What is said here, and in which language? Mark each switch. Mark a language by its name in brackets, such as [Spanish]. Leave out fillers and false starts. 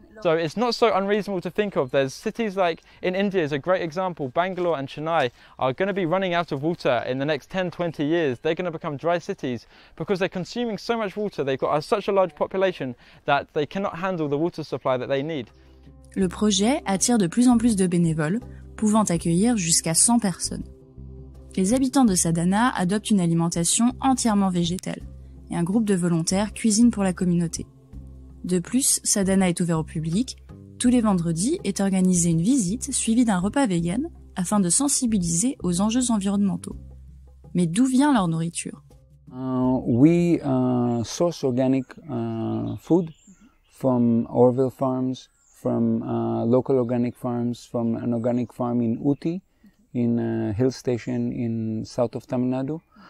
[English] So it's not so unreasonable to think of. There's cities like in India is a great example. Bangalore and Chennai are going to be running out of water in the next 10, 20 years. They're going to become dry cities because they're consuming so much water. They've got such a large population that they cannot handle the water supply that they need. [French] Le projet attire de plus en plus de bénévoles, pouvant accueillir jusqu'à 100 personnes. Les habitants de Sadhana adoptent une alimentation entièrement végétale et un groupe de volontaires cuisine pour la communauté. De plus, Sadhana est ouvert au public. Tous les vendredis est organisée une visite suivie d'un repas vegan afin de sensibiliser aux enjeux environnementaux. Mais d'où vient leur nourriture? [English] We source organic food from Orville farms, from local organic farms, from an organic farm in Uti, in a hill station in south of Tamil Nadu.